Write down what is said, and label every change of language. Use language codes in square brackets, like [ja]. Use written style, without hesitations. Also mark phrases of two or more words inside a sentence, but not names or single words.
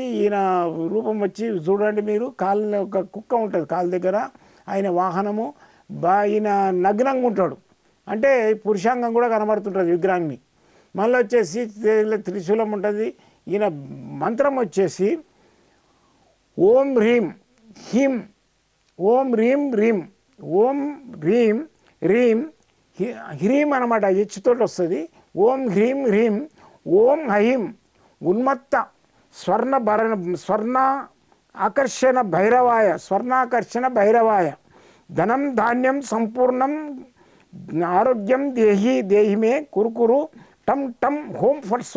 [te] ఈయన రూపం వచ్చి చూడండి మీరు, ఒక కుక్క ఉంటుంది కాలు దగ్గర, ఆయన వాహనము ఈయన నగ్నంగా ఉంటాడు, అంటే పురుషాంగం కూడా కనబడుతుంటుంది విగ్రహాన్ని. మళ్ళీ వచ్చేసి త్రిశూలం ఉంటుంది. ఈయన మంత్రం వచ్చేసి [sa] ఓం హ్రీం హిం, ఓం హ్రీం హ్రీం, ఓం హ్రీం హ్రీం హ్రీం [te] అనమాట, హెచ్చుతోటి వస్తుంది. [sa] ఓం హ్రీం హ్రీం ఓం హైం ఉన్మత్త స్వర్ణ ఆకర్షణ భైరవాయ ధనం ధాన్యం సంపూర్ణం ఆరోగ్యం దేహిమే కురుకురు టమ్ టమ్ హోం ఫట్ స్వా.